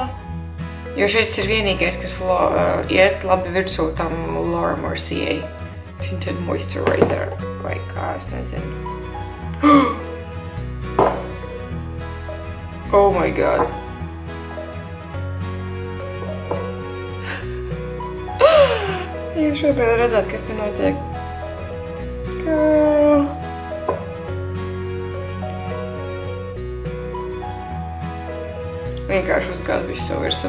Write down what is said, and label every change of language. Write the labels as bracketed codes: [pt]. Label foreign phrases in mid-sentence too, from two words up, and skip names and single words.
[lv] jo šeit ir vienīgais, kas iet labi virsū tam Laura Mercier Tinted Moisturizer, vai kā, es nezinu. [en] Oh my god. [lv] Ja šobrīd redzēt, kas te notiek. Girl. Vienkārši uzgāz visu savu virsū.